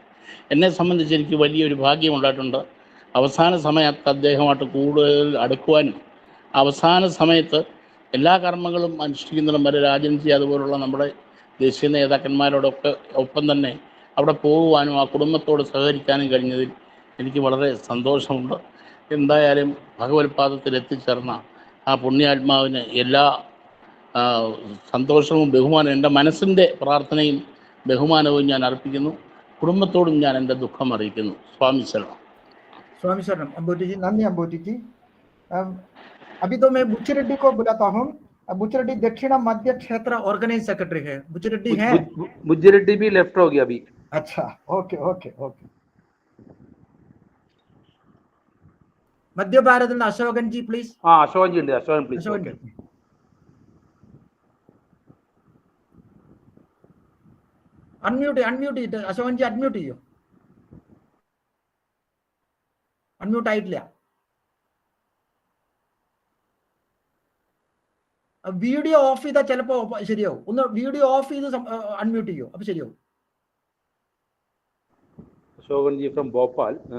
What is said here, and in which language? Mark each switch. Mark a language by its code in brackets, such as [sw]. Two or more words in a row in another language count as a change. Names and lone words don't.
[ml] എന്നെ സംബന്ധിച്ച് എനിക്ക് വലിയൊരു ഭാഗ്യമുണ്ടായിട്ടുണ്ട്. അവസാന സമയത്ത് അദ്ദേഹമായിട്ട് കൂടുതൽ അടുക്കുവാനും അവസാന സമയത്ത് എല്ലാ കർമ്മങ്ങളും അനുഷ്ഠിക്കുന്നിടം വരെ രാജൻജി അതുപോലുള്ള നമ്മുടെ ദേശീയ നേതാക്കന്മാരോടൊക്കെ ഒപ്പം തന്നെ അവിടെ പോകുവാനും ആ കുടുംബത്തോട് സഹകരിക്കാനും കഴിഞ്ഞതിൽ എനിക്ക് വളരെ സന്തോഷമുണ്ട്. എന്തായാലും ഭഗവത്പാദത്തിൽ എത്തിച്ചേർന്ന ആ പുണ്യാത്മാവിന് എല്ലാ സന്തോഷവും ബഹുമാനവും എൻ്റെ മനസ്സിൻ്റെ പ്രാർത്ഥനയും ബഹുമാനവും ഞാൻ അർപ്പിക്കുന്നു. കുടുംബത്തോടും ഞാൻ എൻ്റെ ദുഃഖം അറിയിക്കുന്നു. സ്വാമി ശരണം. [hi] स्वामी शरणम. अम्बोटी जी, नंदी अम्बोटी जी. अभी तो मैं बुच्चेरेड्डी को बुलाता हूँ. बुच्चेरेड्डी दक्षिण मध्य क्षेत्र [en] organise secretary [hi] है. बुच्चेरेड्डी है? बुच्चेरेड्डी भी लेफ्ट हो गया अभी. अच्छा, [en] okay okay okay. [hi] मध्य भारत में अशोकन जी प्लीज. हाँ, अशोकन जी, अशोकन प्लीज. अशोकन जी. [en] unmute it. [ml] अशोकन जी अनम्यूट ചെയ്യോ? അൺമ്യൂട്ട് ആയിട്ടില്ല. വീഡിയോ ഓഫ് ചെയ്താൽ ചിലപ്പോ ശരിയാവും. ഒന്ന് വീഡിയോ ഓഫ് ചെയ്ത് അൺമ്യൂട്ട് ചെയ്യോ, അപ്പൊ ശരിയാവും. അശോകൻ ജി ഫ്രം ഭോപ്പാൽ.